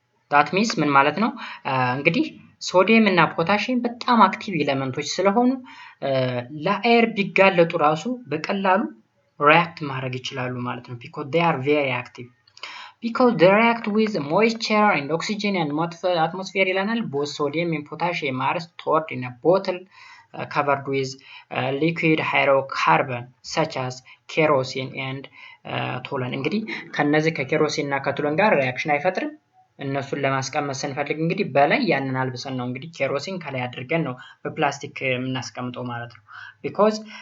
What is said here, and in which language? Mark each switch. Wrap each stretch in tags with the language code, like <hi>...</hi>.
<am>that means ምን ማለት ነው? እንግዲህ ሶዲየም እና ፖታሺየም በጣም አክቲቭ ኤሌመንቶች ስለሆኑ ለአየር ቢጋለጡ ራሱ በቀላሉ ሪአክት ማድረግ ይችላሉ ማለት ነው።</am> <en>because they are very active. because they react with moisture and oxygen and atmosphere</en> <am>ይለናል።</am> <en>both sodium and potassium are stored in a bottle covered with liquid hydrocarbon such as kerosene and toluene</en> <am>እንግዲህ ከነዚህ ከኬሮሲን እና ከቶሉን ጋር ሪአክሽን አይፈጥርም እነሱን ለማስቀመጥ ስንፈልግ እንግዲህ በላይ ያንን አልብሰን ነው እንግዲህ ኬሮሲን ከላይ አድርገን ነው በፕላስቲክ የምናስቀምጠው ማለት ነው because</am>